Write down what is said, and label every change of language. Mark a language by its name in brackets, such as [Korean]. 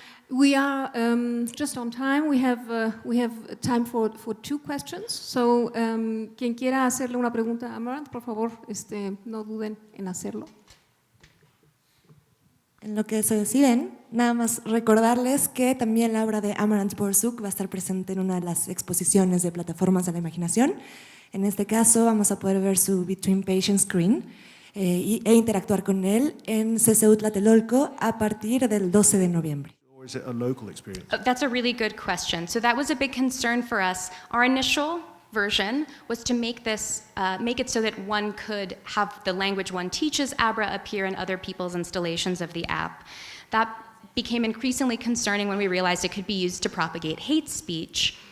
[English] We are just on time. We have time for 2 questions. [Spanish] So, quien quiera hacerle una pregunta a Amaranth, por favor, no duden en hacerlo. En lo que se deciden, nada más recordarles que también la obra de Amaranth Borsuk va a estar presente en una de las exposiciones de Plataformas de la Imaginación. En este caso vamos a poder ver su Between Patient Screen e interactuar con él en CCU Tlatelolco a partir del 12 de noviembre. [English] Or is it a local experience? That's a really good question. So that was a big concern for us. Our initial version was to make it so that one could have the language one teaches Abra appear in other people's installations of the app. That became increasingly concerning when we realized it could be used to propagate hate speech.